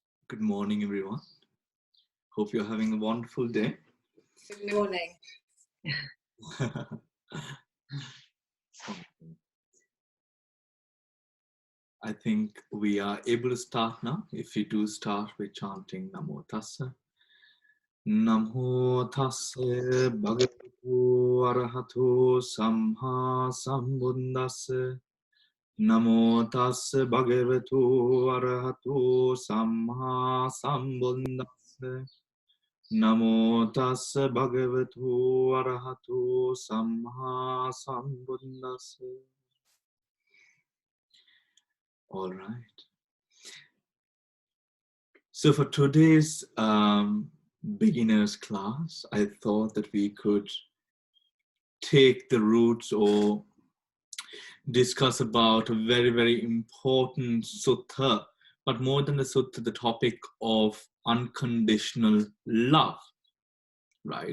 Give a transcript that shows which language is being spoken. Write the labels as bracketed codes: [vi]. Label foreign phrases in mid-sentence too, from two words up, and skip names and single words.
[en] Good morning, everyone. Hope you're having a wonderful day. Good morning. I think we are able to start now. If we do start with chanting [pi] Namo Tassa. Namo Tassa Bhagavato Arahato Samma Sambuddhassa. Namo Tassa Bhagavato Arahato Samma Sambuddhassa. Namo Tassa Bhagavato Arahato Samma Sambuddhassa. [en] All right. So for today's beginners class, I thought that we could take the roots or discuss about a very, very important sutta, but more than the sutta, the topic of unconditional love, right?